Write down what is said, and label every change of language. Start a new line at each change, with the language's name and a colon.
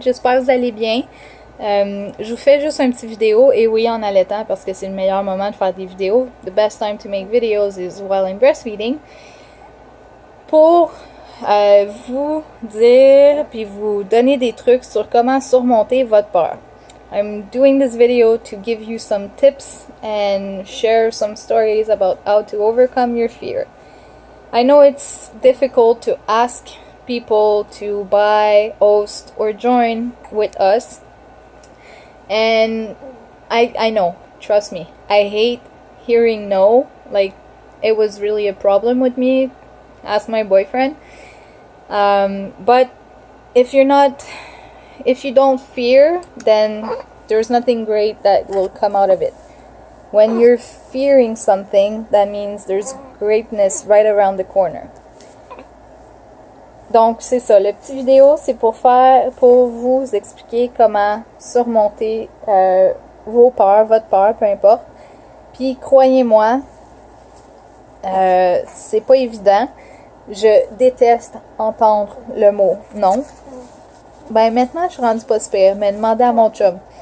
French: J'espère que vous allez bien. Je vous fais juste un petit vidéo, et oui, en allaitant, parce que c'est le meilleur moment de faire des vidéos.
English: The best time to make videos is while I'm breastfeeding.
French: Pour vous dire, puis vous donner des trucs sur comment surmonter votre peur.
English: I'm doing this video to give you some tips and share some stories about how to overcome your fear. I know it's difficult to ask people to buy, host, or join with us. And I know, trust me, I hate hearing no. Like, it was really a problem with me. Ask my boyfriend. But if you don't fear, then there's nothing great that will come out of it. When you're fearing something, that means there's greatness right around the corner.
French: Donc, c'est ça. Le petit vidéo, c'est pour vous expliquer comment surmonter vos peurs, votre peur, peu importe. Puis, croyez-moi, c'est pas évident. Je déteste entendre le mot non. Ben, maintenant, je suis rendue pas super, mais demandez à mon chum.